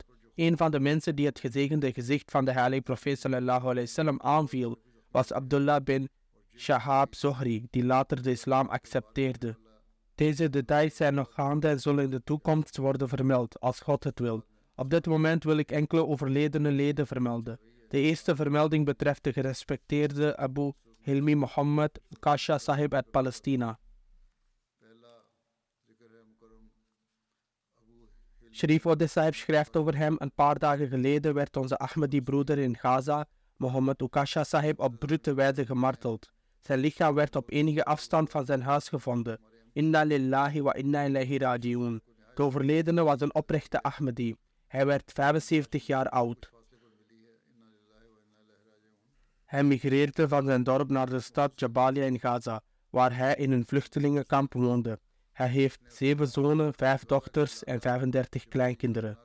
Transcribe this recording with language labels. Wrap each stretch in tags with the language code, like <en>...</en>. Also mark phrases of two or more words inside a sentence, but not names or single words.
<nl>Een van de mensen die het gezegende gezicht van de heilige profeet</nl> <ar>صلى الله عليه وسلم</ar> <nl>aanviel, was Abdullah bin Shahab Zohri, die later de islam accepteerde. Deze details zijn nog gaande en zullen in de toekomst worden vermeld, als God het wil. Op dit moment wil ik enkele overledene leden vermelden. De eerste vermelding betreft de gerespecteerde Abu Hilmi Muhammad Ukasha Sahib uit Palestina. Sharif Ode Sahib schrijft over hem: een paar dagen geleden werd onze Ahmadi-broeder in Gaza, Mohammed Ukasha Sahib, op brute wijze gemarteld. Zijn lichaam werd op enige afstand van zijn huis gevonden.</nl> <ar>إنا لله وإنا إليه راجعون.</ar> <nl>De overledene was een oprechte Ahmadi. Hij werd 75 jaar oud. Hij migreerde van zijn dorp naar de stad Jabalia in Gaza, waar hij in een vluchtelingenkamp woonde. Hij heeft 7 zonen, 5 dochters en 35 kleinkinderen.</nl>